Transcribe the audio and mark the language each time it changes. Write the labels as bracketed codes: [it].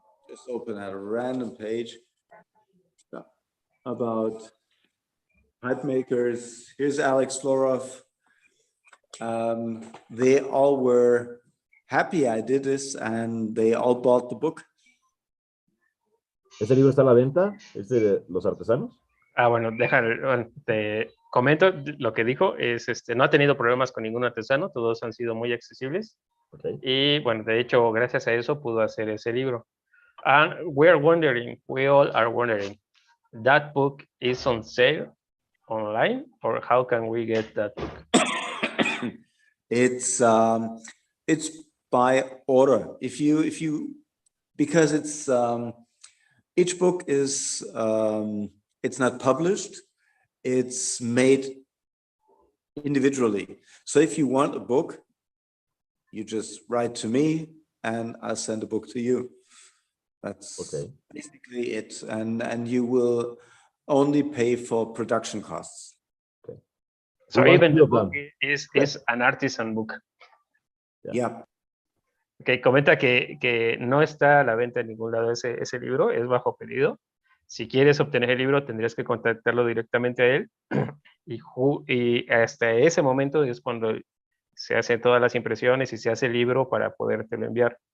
[en] Just open at a random page about pipe makers. Here's Alex Florov. They all were happy I did this, and they all bought the book. [es] ¿Ese libro está a la venta? ¿Es de los artesanos? Bueno, te comento lo que dijo, es no ha tenido problemas con ningún artesano, todos han sido muy accesibles. Okay. Y bueno, de hecho, gracias a eso pudo hacer ese libro. [en] And we all are wondering, that book is on sale online, or how can we get that book? It's by order. If you because it's each book is it's not published, it's made individually. So if you want a book, you just write to me and I'll send a book to you. That's okay. Basically it, and you will only pay for production costs. Okay. So even the book is an artisan book. Yeah. [es] Okay, comenta que no está a la venta en ningún lado ese libro, es bajo pedido. Si quieres obtener el libro, tendrías que contactarlo directamente a él. Y hasta ese momento es cuando se hacen todas las impresiones y se hace el libro para podértelo enviar.